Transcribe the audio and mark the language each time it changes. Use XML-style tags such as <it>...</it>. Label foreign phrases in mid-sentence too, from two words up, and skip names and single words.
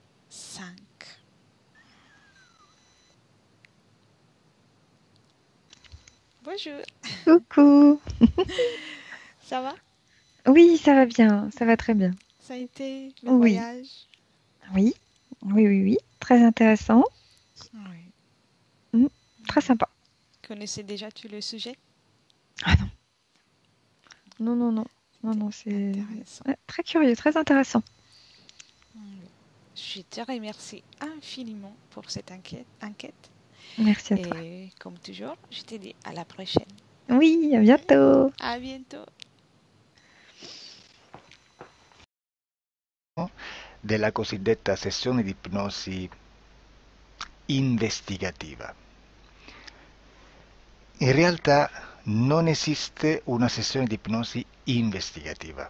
<fr>5. Bonjour, Coucou. ça va? Oui, ça va bien, ça va très bien. Ça a été le Oui, voyage? oui, oui, oui, oui. Très intéressant. Oui. Mm. Très sympa. Connaissez déjà tout le sujet? Ah non, non, non, non, non, C'était non, c'est intéressant. ouais, très curieux, très intéressant. Oui. Je te remercie infiniment pour cette enquête. Merci à toi. Et comme toujours, je te dis à la prochaine. Oui, à bientôt. À bientôt.</fr> <it>Della cosiddetta sessione di ipnosi investigativa. In realtà non esiste una sessione di ipnosi investigativa.</it>